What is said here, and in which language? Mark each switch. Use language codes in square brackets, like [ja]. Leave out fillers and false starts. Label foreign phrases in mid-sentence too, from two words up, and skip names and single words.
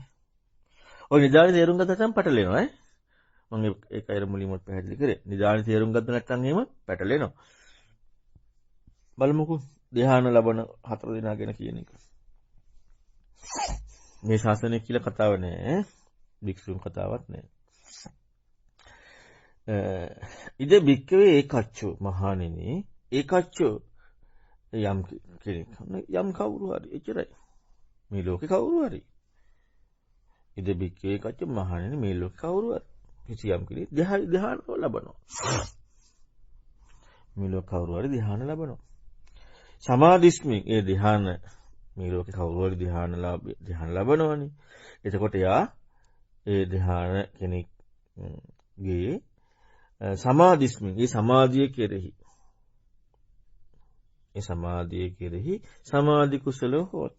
[si] ඔය නිදානේ තේරුම් ගත්තම පැටලෙනවා ඈ. මම ඒක අර මුලින්ම පැහැදිලි කරේ. නිදානේ තේරුම් ගත්ත නැත්නම් එහෙම පැටලෙනවා. බලමුකෝ ධ්‍යාන ලබන 4 දෙනා ගැන කියන එක. මේ ශාසනය කියලා කතාව නෑ. භික්ෂුන් කතාවක් නෑ. [pi] ඉද භික්කවේ ඒකච්චෝ [si] මහණෙනි ඒකච්චෝ යම් කෙනෙක් යම් කවුරු හරි එච්චරයි. මේ ලෝකේ කවුරු හරි [pi] ඉද භික්කවේ ඒකච්චෝ [si] මහණෙනි මේ ලෝකේ කවුරු හරි කිසියම් කෙනෙක් ධ්‍යාන ලබනවා. මේ ලෝක කවුරු හරි ධ්‍යාන ලබනවා. සමාධිස්මින් ඒ ධ්‍යාන මේ ලෝකේ කවුරු හරි ධ්‍යාන ලබනවනේ. එතකොට යා ඒ ධ්‍යාන කෙනෙක්ගේ සමාධිස්මින් ඒ සමාධිය කෙරෙහි [pi] සමාධි කුසල හොති.